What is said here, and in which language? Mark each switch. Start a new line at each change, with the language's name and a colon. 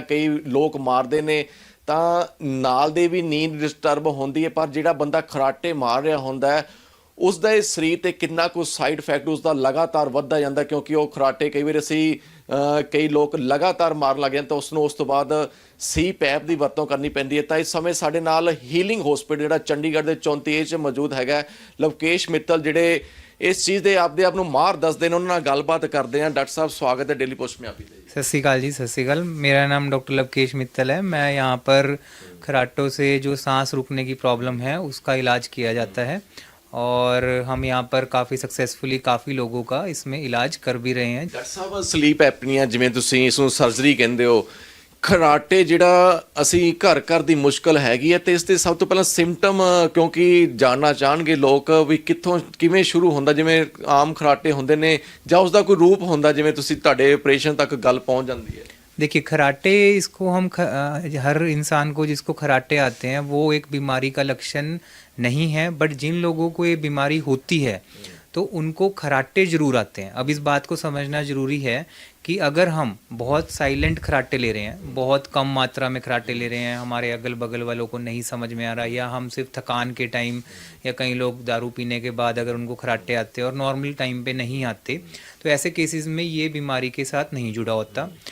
Punjabi: ਕਈ ਲੋਕ ਮਾਰਦੇ ਨੇ ਤਾਂ ਨਾਲ ਦੇ ਵੀ ਨੀਂਦ ਡਿਸਟਰਬ ਹੁੰਦੀ ਹੈ, ਪਰ ਜਿਹੜਾ ਬੰਦਾ ਖਰਾਟੇ ਮਾਰ ਰਿਹਾ ਹੁੰਦਾ ਹੈ ਉਸ ਦਾ ਇਹ ਸਰੀਰ 'ਤੇ ਕਿੰਨਾ ਕੁ ਸਾਈਡ ਇਫੈਕਟ ਉਸਦਾ ਲਗਾਤਾਰ ਵੱਧਦਾ ਜਾਂਦਾ, ਕਿਉਂਕਿ ਉਹ ਖਰਾਟੇ ਕਈ ਵਾਰ ਅਸੀਂ ਕਈ ਲੋਕ ਲਗਾਤਾਰ ਮਾਰਨ ਲੱਗ ਜਾਂਦੇ ਤਾਂ ਉਸਨੂੰ ਉਸ ਤੋਂ ਬਾਅਦ ਸੀ ਪੈਪ ਦੀ ਵਰਤੋਂ ਕਰਨੀ ਪੈਂਦੀ ਹੈ। ਤਾਂ ਇਸ ਸਮੇਂ ਸਾਡੇ ਨਾਲ ਹੀਲਿੰਗ ਹਸਪੀਟਲ ਜਿਹੜਾ ਚੰਡੀਗੜ੍ਹ ਦੇ 34 'ਚ ਮੌਜੂਦ ਹੈਗਾ ਲਵਕੇਸ਼ ਮਿੱਤਲ, ਜਿਹੜੇ ਇਸ ਚੀਜ਼ ਦੇ ਆਪਦੇ ਆਪ ਨੂੰ ਮਾਹਰ ਦੱਸਦੇ ਨੇ, ਉਹਨਾਂ ਨਾਲ ਗੱਲਬਾਤ ਕਰਦੇ हैं।
Hindi: डॉक्टर साहब स्वागत है डेली पोस्ट में आप। सत श्री अकाल जी, सत श्री अकाल। मेरा नाम डॉक्टर लवकेश मित्तल है। मैं यहाँ पर खराटों से जो सांस रुकने की प्रॉब्लम है उसका इलाज किया जाता है, और हम यहाँ पर काफ़ी सक्सेसफुली काफ़ी लोगों का इसमें इलाज कर भी रहे हैं।
Punjabi: डॉक्टर साहब स्लीप एपनिया जिवें तुसीं इस नूं सर्जरी कहंदे हो, ਖਰਾਟੇ ਜਿਹੜਾ ਅਸੀਂ ਘਰ ਘਰ ਦੀ ਮੁਸ਼ਕਲ ਹੈਗੀ ਹੈ ਤੇ ਇਸ ਦੇ ਸਭ ਤੋਂ ਪਹਿਲਾਂ ਸਿੰਪਟਮ ਕਿਉਂਕਿ ਜਾਣਨਾ ਚਾਹਣਗੇ ਲੋਕ ਵੀ ਕਿੱਥੋਂ ਕਿਵੇਂ ਸ਼ੁਰੂ ਹੁੰਦਾ, ਜਿਵੇਂ ਆਮ ਖਰਾਟੇ ਹੁੰਦੇ ਨੇ ਜਾਂ ਉਸ ਦਾ ਕੋਈ ਰੂਪ ਹੁੰਦਾ, ਜਿਵੇਂ ਤੁਸੀਂ ਤੁਹਾਡੇ ਆਪਰੇਸ਼ਨ ਤੱਕ ਗੱਲ ਪਹੁੰਚ ਜਾਂਦੀ ਹੈ?
Hindi: देखिए खराटे, इसको हम हर इंसान को जिसको खराटे आते हैं वो एक बीमारी का लक्षण नहीं है, बट जिन लोगों को ये बीमारी होती है तो उनको खराटे ज़रूर आते हैं। अब इस बात को समझना ज़रूरी है कि अगर हम बहुत साइलेंट खराटे ले रहे हैं, बहुत कम मात्रा में खराटे ले रहे हैं, हमारे अगल बगल वालों को नहीं समझ में आ रहा, या हम सिर्फ थकान के टाइम, या कई लोग दारू पीने के बाद अगर उनको खराटे आते हैं और नॉर्मल टाइम पे नहीं आते, तो ऐसे केसेस में ये बीमारी के साथ नहीं जुड़ा होता।